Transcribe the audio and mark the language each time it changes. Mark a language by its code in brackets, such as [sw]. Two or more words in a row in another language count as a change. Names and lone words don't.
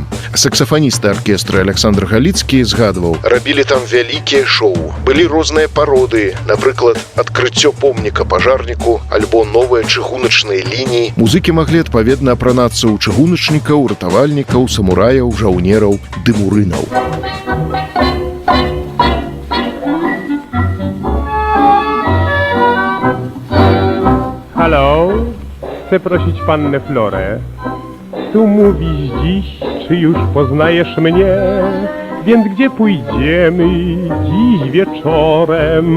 [be] Саксафаністы аркестра Александр Галіцкі згадваў, рабілі там вялікія шоу, былі розныя пародыі, напрыклад, адкрыццё помніка пажарніку альбо новыя чыгуначныя лініі. Музыкі маглі адпаведна апранацца ў чыгуначнікаў, ратавальнікаў, самураяў, жаўнераў ды мурынаў. [pl] Halo, chcę prosić pannę Florę. Tu mówisz dziś, czy już poznajesz mnie? Więc gdzie pójdziemy dziś wieczorem?